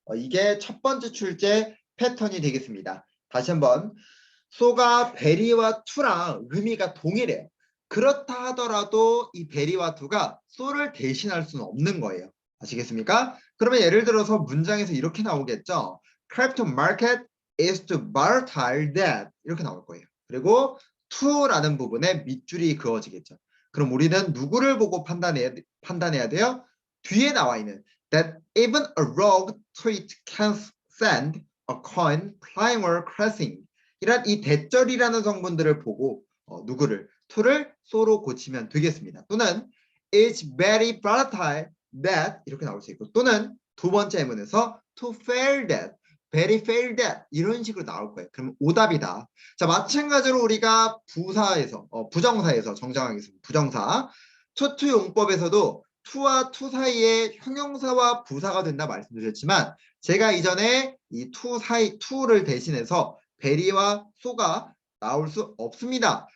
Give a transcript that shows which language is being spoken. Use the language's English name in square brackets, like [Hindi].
[Korean] 이게 첫 번째 출제 패턴이 되겠습니다. 다시 한번 so가 베리와 투랑 의미가 동일해요. 그렇다 하더라도 이 베리와 투가 so를 대신할 수는 없는 거예요. 아시겠습니까? 그러면 예를 들어서 문장에서 이렇게 나오겠죠. [English] Crypto market is too volatile that [Korean] 이렇게 나올 거예요. 그리고 to라는 부분에 밑줄이 그어지겠죠. 그럼 우리는 누구를 보고 판단해야 돼요? 뒤에 나와 있는 [English] that even a rogue tweet can send a coin flying or crashing [Korean] 이란 이 대절이라는 성분들을 보고 누구를 to를 so로 고치면 되겠습니다. 또는 [English] it's very volatile that [Korean] 이렇게 나올 수 있고 또는 두 번째 예문에서 [English] to fail that, very fail that [Korean] 이런 식으로 나올 거예요. 그럼 오답이다. 자 마찬가지로 우리가 부사에서 부정사에서 정정하겠습니다. 부정사 to 용법에서도 to와 to 사이에 형용사와 부사가 된다 말씀드렸지만 제가 이전에 이 to 사이 to를 대신해서 베리와 소가 나올 수 없습니다.